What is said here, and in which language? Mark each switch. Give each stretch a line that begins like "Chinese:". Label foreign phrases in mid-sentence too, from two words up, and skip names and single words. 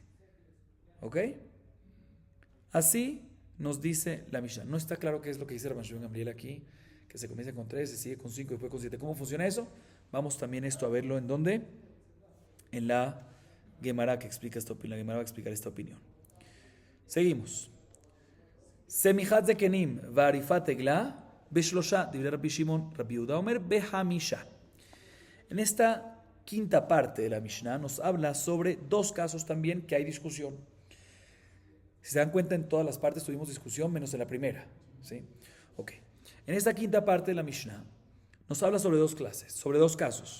Spanish: ¿Ok? Así nos dice la Mishnah. No está claro qué es lo que dice Rabban Shimon Gamliel aquí, que se comienza con 3, se sigue con 5 y después con 7. ¿Cómo funciona eso? Vamos también esto a verlo en dónde. En la Gemara que explica esta opinión. La Gemara va a explicar esta opinión. Seguimos.
Hebrew: סמיכת זקנים ועריפת עגלה בשלשה דברי רבי שמעון רבי יהודה אומר בחמשה.
Spanish: En esta quinta parte de la Mishnah nos habla sobre dos casos también que hay discusión. Si se dan cuenta, en todas las partes tuvimos discusión, menos en la primera. ¿Sí? Ok. En esta quinta parte de la Mishnah nos habla sobre dos clases, sobre dos casos.